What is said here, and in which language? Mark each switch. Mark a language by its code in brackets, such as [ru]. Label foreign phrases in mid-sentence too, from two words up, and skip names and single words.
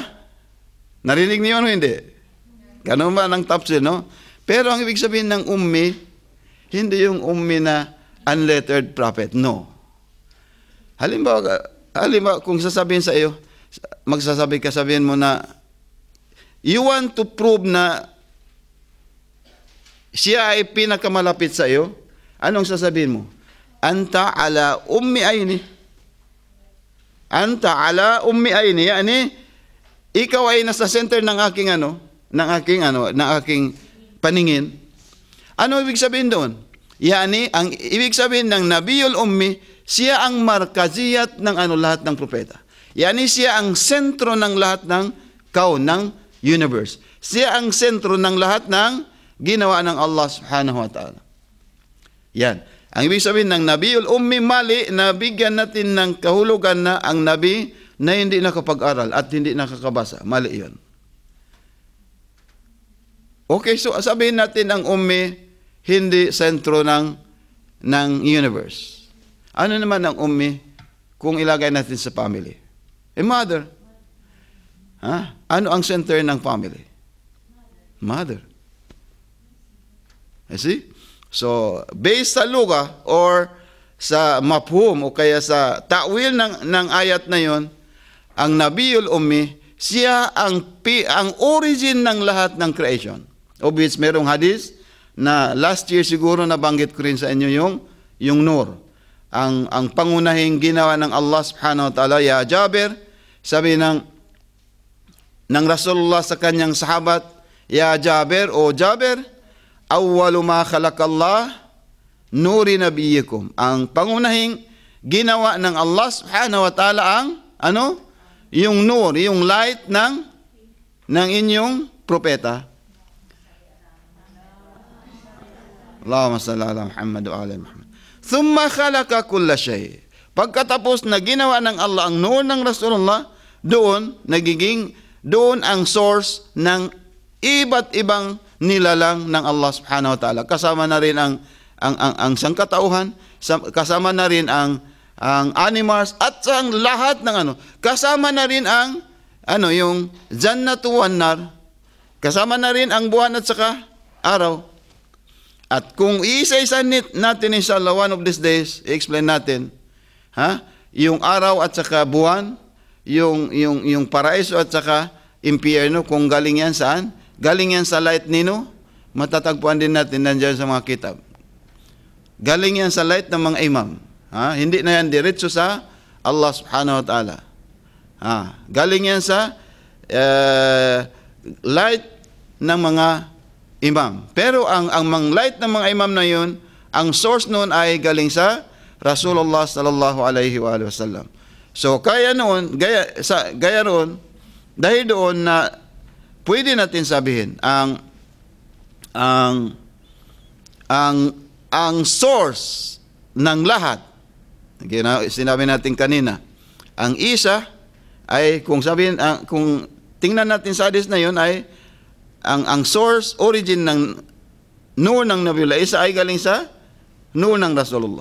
[tl] Narinig niyo ano hindi? Ganun ba ng tafsir, no? Pero ang ibig sabihin ng ummi, hindi yung ummi na [en] unlettered prophet. [tl] No. Halimbawa kung sasabihin sa iyo, sabihin mo na, [en] you want to prove [tl] na siya ay pinakamalapit sa iyo, anong sasabihin mo? [ar] أنت على أم عيني. أنت على أم عيني. [tl] Yani, ikaw ay nasa center ng aking paningin. Ano ibig sabihin doon? Yani, ang ibig sabihin ng Nabiyul Ummi, siya ang markaziyat ng lahat ng propeta. Yani, siya ang sentro ng lahat ng ng universe. Siya ang sentro ng lahat ng ginawa ng Allah [ar] سبحانه وتعالى. [tl] Yan. Ang ibig sabihin ng Nabiyul Ummi, mali na bigyan natin ng kahulugan na ang Nabi na hindi nakapag-aral at hindi nakakabasa. Mali yun. [en] Okay, so [tl] sabihin natin ang ummi hindi sentro ng universe. Ano naman ang ummi kung ilagay natin sa family? [en] A mother. [tl] Ano ang center ng family? [en] Mother. You see? [tl] So, based sa luga or sa mafhum o kaya sa ta'wil ng ayat na yon, ang Nabiyul Ummi, siya ang origin ng lahat ng creation. [en] Of which [tl] merong hadith na last year siguro nabanggit ko rin sa inyo yung Nur. Ang pangunahing ginawa ng Allah [ar] سبحانه وتعالى, [tl] ya Jabir, sabi ng Rasulullah sa kanyang sahabat, ya Jabir, o Jabir, [ar] أول ما خلق الله نور نبيكم. [tl] Ang pangunahing ginawa ng Allah [ar] سبحانه وتعالى [tl] yung nur, yung light ng inyong propeta. [ar] اللهم صل على محمد وعلى محمد. ثم خلق كل شيء. [tl] Pagkatapos na ginawa ng Allah ang nur ng Rasulullah, doon ang source ng iba't ibang nilalang ng Allah [ar] سبحانه وتعالى. [tl] Kasama na rin ang sangkatauhan, kasama na rin ang animals at ang lahat ng kasama na rin ang yung [ar] الجنة والنار, [tl] kasama na rin ang buwan at saka araw. At kung isa-isa natin inshallah [en] one of these days, [tl] i-explain natin yung araw at saka buwan, yung paraiso at saka impyerno, kung galing yan saan? Galing yan sa light nino, matatagpuan din natin nandiyan sa mga kitab. Galing yan sa light ng mga imam. Hindi na yan diretso sa Allah [ar] سبحانه وتعالى. [tl] Galing yan sa light ng mga imam. Pero ang light ng mga imam na yun, ang source nun ay galing sa Rasulullah [ar] صلى الله عليه وسلم. [tl] So kaya noon, gaya roon, dahil doon na pwede natin sabihin ang source ng lahat. Sinabi natin kanina, ang isa ay kung tingnan natin sa hadis na yun ay ang source, origin ng nur ng Nabiullah Isa ay galing sa nur ng Rasulullah.